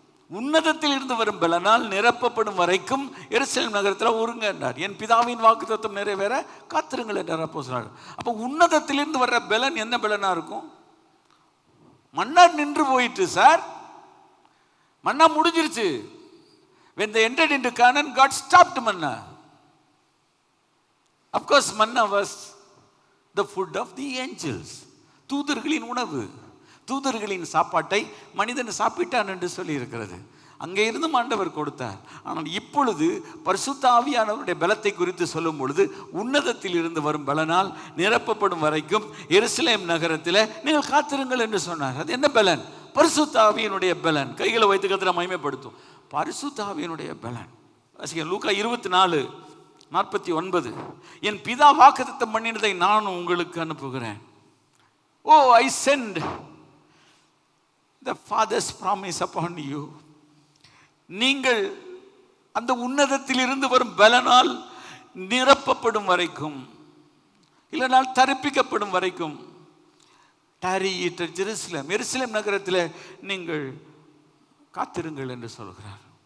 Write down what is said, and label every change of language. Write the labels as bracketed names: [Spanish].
[Tamil] உன்னதத்தில் இருந்து வரும் பலனால் நிரப்பப்படும் வரைக்கும் எருசலேம் நகரத்தில் உருங்க என்றார். என் பிதாவின் வாக்குத்தத்தம் நிறைவேற காத்திருங்கள் என்றார் அப்போஸ்தலர். அப்போ உன்னதத்திலிருந்து வர்ற பலன் என்ன பலனா இருக்கும்? மன்னா நின்று போயிட்டு சார், மன்னா முடிஞ்சிருச்சு. [English] when they entered into Canaan, God stopped manna. Of course manna was the food of the angels. [Tamil] தூதர்களின் உணவு, தூதர்களின் சாப்பாட்டை மனிதன் சாப்பிட்டான் என்று சொல்லி இருக்கிறது. அங்கே இருந்து ஆண்டவர் கொடுத்தார். ஆனால் இப்பொழுது பரிசுத்த ஆவியானவருடைய பலத்தை குறித்து சொல்லும் பொழுது, உன்னதத்தில் இருந்து வரும் பலனால் நிரப்பப்படும் வரைக்கும் எருசலேம் நகரத்தில் நீங்கள் காத்திருங்கள் என்று சொன்னார். அது என்ன பலன்? பரிசுத்த ஆவியினுடைய பலன். கைகளை வைத்து கர்த்தரை மகிமைப்படுத்தும் பரிசுத்த ஆவியினுடைய பலன். லூக்கா 24:49. என் பிதா வாக்குத்தத்தம் பண்ணினதை நான் உங்களுக்கு அனுப்புகிறேன். [English] ஓ, I send the Father's promise upon you. [Tamil] நீங்கள் அந்த உன்னதத்தில் இருந்து வரும் பலனால் நிரப்பப்படும் வரைக்கும், இல்லைனால் தரிப்பிக்கப்படும் வரைக்கும், [English] tarry at Jerusalem, [Tamil] எருசலேம் நகரத்தில் நீங்கள் காத்திருங்கள் என்று சொல்கிறார்.